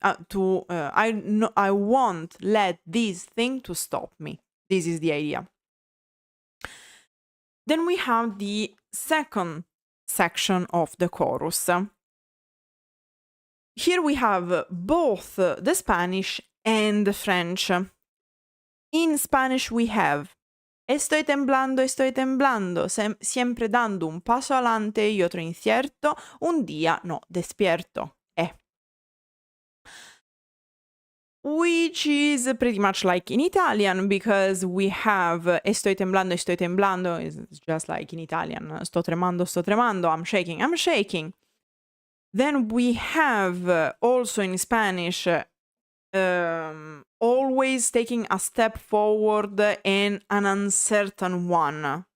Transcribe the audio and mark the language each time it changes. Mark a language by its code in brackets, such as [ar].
[en] I won't let this thing to stop me. This is the idea. Then we have the second section of the chorus. Here we have both the Spanish and the French. In Spanish we have [es] estoy temblando, siempre dando un paso adelante y otro incierto, un día no despierto. [en] Which is pretty much like in Italian, because we have [es] estoy temblando, [en] is just like in Italian, [it] sto tremando, [en] I'm shaking. Then we have also in Spanish always taking a step forward and an uncertain one.